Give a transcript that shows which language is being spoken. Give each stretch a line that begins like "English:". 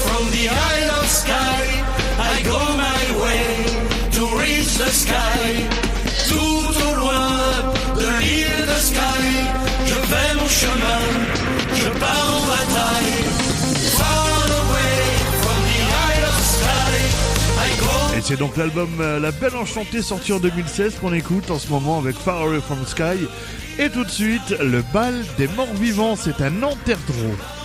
English: The Isle of Skye, I go my way to reach the sky.
French: Tout au loin de l'île de Skye, je fais mon chemin, je pars en bataille.
English: Far away from the Isle of Skye, I go.
French: Et c'est donc l'album La Belle Enchantée sorti en 2016 qu'on écoute en ce moment avec Far Away from the Sky. Et tout de suite, le bal des morts vivants, c'est un enterre-drôle.